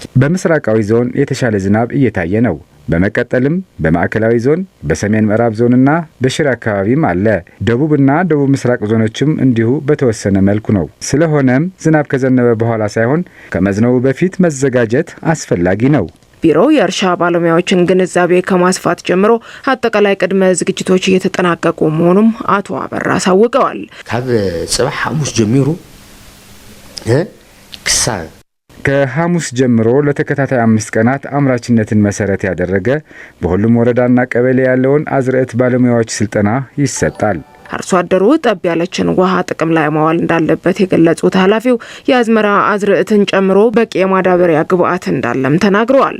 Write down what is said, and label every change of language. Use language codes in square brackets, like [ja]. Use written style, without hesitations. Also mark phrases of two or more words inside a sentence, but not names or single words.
[am] በምስራቃዊ ዞን የተሻለ ዝናብ እየታየ ነው። በመቀጠልም በማዕከላዊ ዞን፣ በሰሜን ምዕራብ ዞንና በሽሬ አካባቢም አለ። ደቡብና ደቡብ ምስራቅ ዞኖችም እንዲሁ በተወሰነ መልኩ ነው። ስለሆነም ዝናብ ከዘነበ በኋላ ሳይሆን ከመዝነቡ በፊት መዘጋጀት አስፈላጊ ነው። ቢሮው የእርሻ ባለሙያዎችን ግንዛቤ ከማስፋት ጀምሮ አጠቃላይ ቅድመ ዝግጅቶች እየተጠናቀቁ መሆኑም አቶ አበራ አሳውቀዋል። [ti] ካብ ጽባሕ ሐሙስ ጀሚሩ [am] ከሐሙስ ጀምሮ ለተከታታይ 5 ቀናት አምራችነትን መሰረት ያደረገ በሁሉም ወረዳና ቀበሌ ያለውን አዝርዕት ባለሙያዎች ስልጠና ይሰጣል። አርሶ አደሩ ጠብ ያለችን ውሃ ጥቅም ላይ ማዋል እንዳለበት የገለጹት ኃላፊው የአዝመራ አዝርዕትን ጨምሮ በቂ የማዳበሪያ ግብዓት እንዳለም ተናግረዋል።